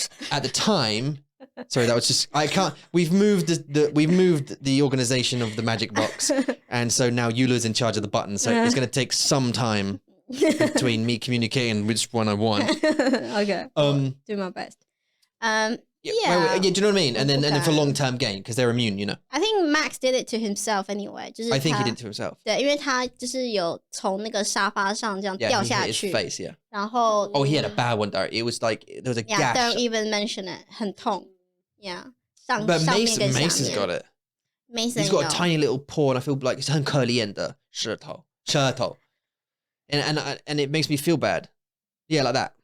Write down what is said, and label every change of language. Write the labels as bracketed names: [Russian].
[English] At the time, sorry, that was just I can't. We've moved the organization of the magic box, and so now Eula's in charge of the button. So it's going to take some time between me communicating which one I want. Okay. Do my best. Yeah, do you know what I mean? And then for long-term gain, because they're immune, you know. I think Max did it to himself anyway. [Chinese] 就是 [English] I think he did it to himself. [Chinese] 对，因为他就是有从那个沙发上这样掉下去。 [English] Yeah, he hit his face, yeah. [Chinese] 然后 [English] Oh, he had a bad one, Darian. It was like, there was a gash. Don't even mention it. [Chinese] 很痛。 [English] Yeah. But Mason's got it. Mason He's got a tiny little paw, and I feel like it's [Chinese] 很可怜的舌头。 [English] And it makes me feel bad. Yeah, like that.